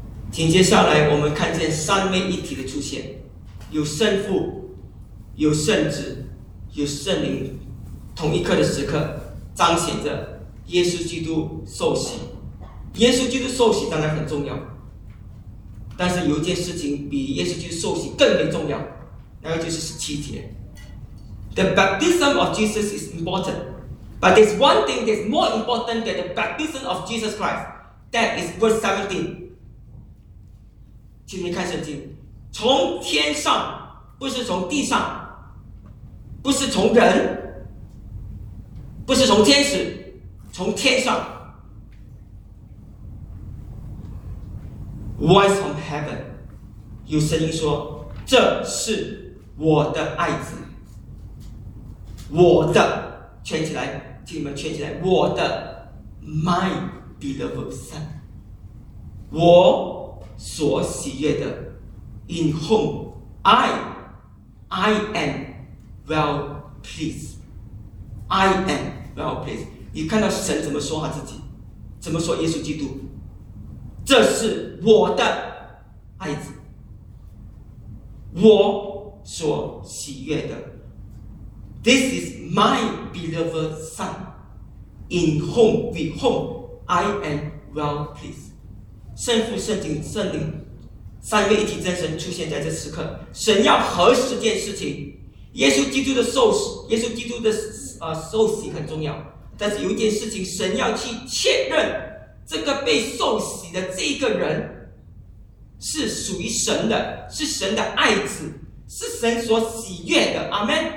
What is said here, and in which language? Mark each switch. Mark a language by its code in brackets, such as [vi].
[zh] 紧接下来我们看见三位一体的出现，有圣父，有圣子，有圣灵，同一刻的时刻彰显着耶稣基督受洗。耶稣基督受洗当然很重要，但是有一件事情比耶稣基督受洗更为重要，那个就是十七节。 [en] The baptism of Jesus is important, but there's one thing that's more important than the baptism of Jesus Christ. That is verse 17. [zh] 请你看圣经。从天上，不是从地上，不是从人，不是从天使，从天上。 [en] Voice from heaven， [zh] 有声音说：“这是我的爱子，我的，圈起来，请你们圈起来，我的 ， [en] my beloved son， [zh] 我所喜悦的。” [en] In whom I am well pleased. I am well pleased. [zh] 你看到神怎么说他自己，怎么说耶稣基督，这是我的爱子，我所喜悦的。 [en] This is my beloved son. In whom, with whom I am well pleased. [zh] 圣父、圣子、圣灵三位一体真神出现在这时刻，神要核实这件事情。耶稣基督的受洗，耶稣基督的受洗很重要，但是有一件事情，神要去确认这个被受洗的这个人是属于神的，是神的爱子，是神所喜悦的。阿们。